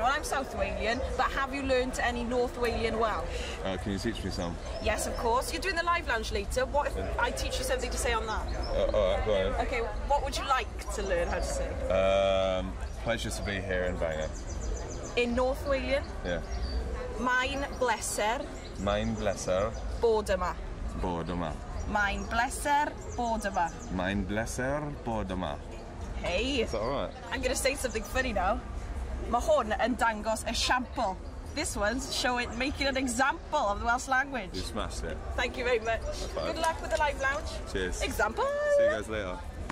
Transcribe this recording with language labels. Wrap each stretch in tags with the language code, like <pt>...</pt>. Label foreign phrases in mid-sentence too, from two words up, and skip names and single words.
<en>Well, I'm South Walian, but have you learnt any North Walian Welsh? Can you teach me some? Yes, of course. You're doing the live lounge later. What if I teach you something to say on that? Alright, go on. Okay, what would you like to learn how to say? Pleasure to be here in Bangor. In North Walian, Yeah.</en> <cy>Mae'n bleser Mae'n bleser bod yma. bod yma. Mae'n bleser bod yma. Mae'n bleser bod yma.</cy> <en>Hey, Is that alright? I'm going to say something funny now.</en> <cy>Mae hwn yn dangos esiampl.</cy> <en>This one's making an example of the Welsh language. You smashed it. Thank you very much. fine. Good luck with the live lounge. Cheers. Example. See you guys later.</en>